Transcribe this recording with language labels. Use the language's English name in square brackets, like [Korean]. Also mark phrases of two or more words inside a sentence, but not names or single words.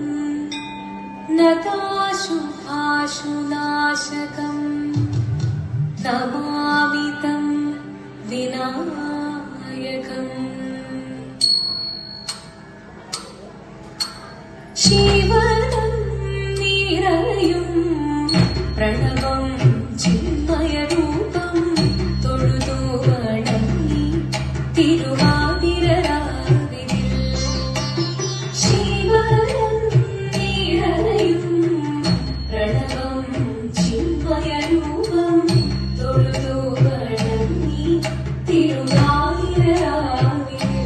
[Sanskrit] नताशुभाशुनाशकम् नमामि तं विनायकम् [Malayalam] ശിവനം നിറയും പ്രണവം ചിന്മയരൂപം തൊഴുതു വണങ്ങി തിരുവാതിരരാവിൽ ശിവനം നിറയും പ്രണവം ചിന്മയരൂപം തൊഴുതു വണങ്ങി തിരുവാതിരരാവിൽ